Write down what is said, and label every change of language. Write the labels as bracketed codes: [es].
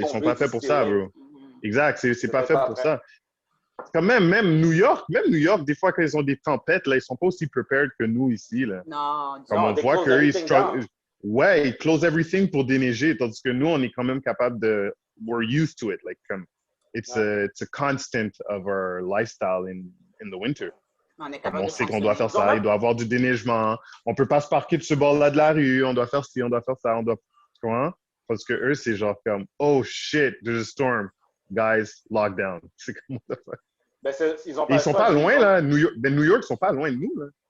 [fr] Ils sont pas faits pour ça, bro. Exact. C'est pas fait pour ça. Quand même New York, des fois, quand ils ont des tempêtes, là, ils sont pas aussi prepared que nous ici. Là. Non. Comme on voit ils [en] close everything [fr] pour déneiger, tandis que nous, on est quand même capable de... [en] We're used to it. Like, [fr] comme... [en] it's a constant of our lifestyle in the winter. [fr] On sait qu'on doit faire ça, il doit y avoir du déneigement, on peut pas se parquer de ce bord-là de la rue, on doit faire ci, on doit faire ça, on doit... Tu comprends? Parce que eux, c'est genre comme, [en] oh shit, there's a storm. Guys, lockdown. [fr] C'est comme ben ils sont pas loin, là. New York, ils sont pas loin de nous, là.